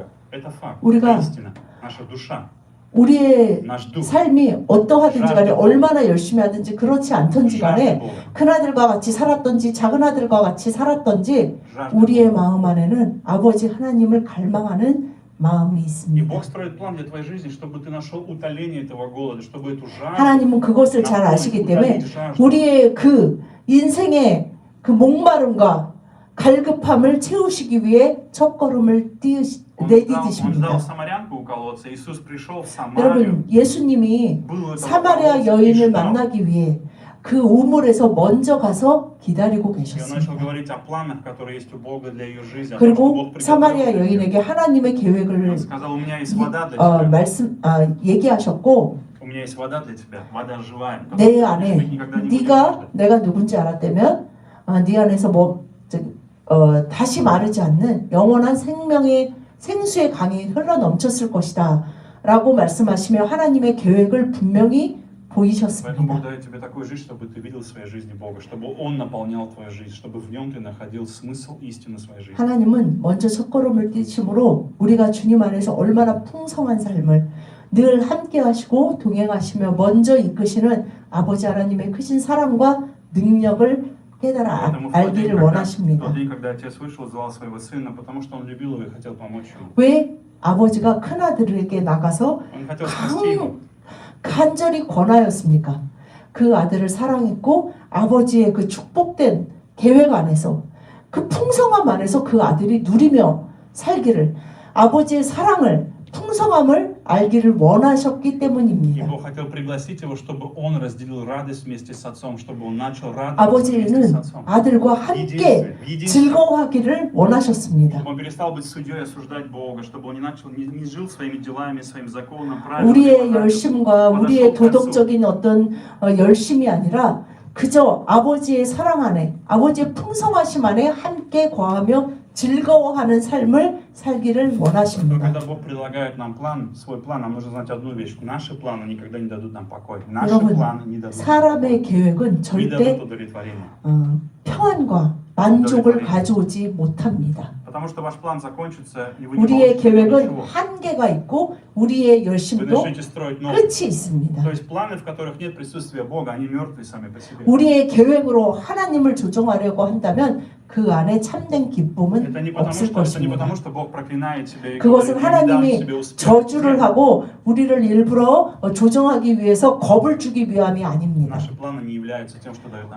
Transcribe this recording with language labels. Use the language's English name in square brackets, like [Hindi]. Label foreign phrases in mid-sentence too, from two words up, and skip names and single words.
[Russian] Это факт, [Korean] 우리가 [Russian] это истина. Наша душа, [Korean] 우리의 [Russian] наш дух [Korean] 삶이 어떠하든지 간에 얼마나 열심히 하든지 그렇지 않던지 [Russian] жаждет [Korean] 간에 [Russian] Бога. [Korean] 큰아들과 같이 살았던지 작은아들과 같이 살았던지 [Russian] Жаждет [Korean] 우리의 [Russian] Бога. [Korean] 마음 안에는 아버지 하나님을 갈망하는 마음이 [Russian] И [Korean] 있습니다. [Russian] Бог строит план для твоей жизни, чтобы ты нашел утоление этого голода, чтобы эту жажду [Korean] 하나님은 그것을 잘 [Russian] наполнить, [Korean] 아시기 때문에 [Russian] утолить жажду. [Korean] 우리의 그 인생의 그 목마름과 갈급함을 채우시기 위해 첫걸음을 [Russian] Он ждал [Korean] 내디디십니다. [Russian] самарянку у колодца. Иисус пришел в Самарию. [Korean] 여러분, 예수님이 [Russian] был у этого [Korean] 사마리아 [Russian] колодца и [Korean] 여인을 [Russian] ждал. [Korean] 만나기 위해 그 우물에서 먼저 가서 기다리고 [Russian] И он начал [Korean] 계셨습니다. [Russian] говорить о планах, которые есть у Бога для ее жизни. о том, что [Korean] 그리고 [Russian] Бог приготовил [Korean] 사마리아 [Russian] для нее. [Korean] 여인에게 하나님의 계획을 [Russian] Он сказал, у меня есть вода для тебя. [Korean] 얘기하셨고 [Russian] У меня есть вода для тебя, вода живая. [Korean] 내 [Russian] которую [Korean] 안에 [Russian] ты никогда не будешь [Korean] 네가 [Russian] жаждать. [Korean] 내가 누군지 알았다면 네 안에서 다시 마르지 않는 영원한 생명의 생수의 강이 흘러 넘쳤을 것이다 라고 말씀하시며 하나님의 계획을 분명히 [Russian] Поэтому Бог [Korean] 보이셨습니다. [Russian] дает тебе такую жизнь, чтобы ты видел в своей жизни Бога, чтобы Он наполнял твою жизнь, чтобы в нем ты находил смысл, истину своей жизни. [Korean] 하나님은 먼저 첫걸음을 띄심으로 우리가 주님 안에서 얼마나 풍성한 삶을 늘 함께 하시고 동행하시며 먼저 이끄시는 아버지 하나님의 크신 사랑과 능력을 깨달아 [Russian] Поэтому в [Korean] 알기를 원하십니다. [Russian] тот день, когда Отец вышел, звал своего Сына, потому что Он любил его и хотел помочь ему. [Korean] 왜 아버지가 큰아들에게 나가서 [Russian] Он хотел спасти его. [Korean] 간절히 권하였습니까? 그 아들을 사랑했고 아버지의 그 축복된 계획 안에서 그 풍성함 안에서 그 아들이 누리며 살기를 아버지의 사랑을 풍성함을 알기를 원하셨기 [Russian] И [Korean] 때문입니다. [Russian] Бог хотел пригласить его, чтобы он разделил радость вместе с отцом, чтобы он начал радоваться вместе с [Korean] 아버지는 [Russian] отцом. [Korean] 아들과 [Russian] В [Korean] 함께 [Russian] единстве. [Korean] 즐거워하기를 원하셨습니다. [Russian] Чтобы он перестал быть судьей и осуждать Бога, чтобы он не жил своими делами, своим законом, правилами. [Korean] 우리의 열심과 우리의 도덕적인 어떤 열심이 아니라 그저 아버지의 사랑 안에 아버지의 풍성하심 안에 함께 거하며 즐거워하는 삶을 살기를 [Russian] Но [Korean] 원하십니다. [Russian] когда Бог предлагает нам план, свой план, нам нужно знать одну вещь. Наши планы никогда не дадут нам покой. Наши [Korean] 여러분, [Russian] планы не дадут нам [Korean] 사람의 계획은 [Russian] не [Korean] 절대 [Russian] дадут удовлетворения. [Korean] 평안과 만족을 가져오지 못합니다. [Russian] Потому что ваш план закончится, и вы не [Korean] 우리의 [Russian] получите [Korean] 계획은 [Russian] ничего. [Korean] 한계가 있고 우리의 [Russian] Вы [Korean] 열심도 [Russian] начнете строить новый. [Korean] 끝이 있습니다. [Russian] То есть планы, в которых нет присутствия Бога, они мертвы сами по себе. [Korean] 우리의 계획으로 하나님을 조종하려고 한다면 그 안에 참된 기쁨은 [Russian] Это не [Korean] 없을 것입니다. [Russian] потому, что Бог проклинает тебя и [Korean] 그것은 [Russian] говорит, «Я не дам [Korean] 하나님이 [Russian] тебе успех». [Korean] 저주를 [Russian] Нет, [Korean] 하고 우리를 일부러 조종하기 위해서 겁을 주기 위함이 아닙니다. [Russian] Наши планы не являются тем, что дает нам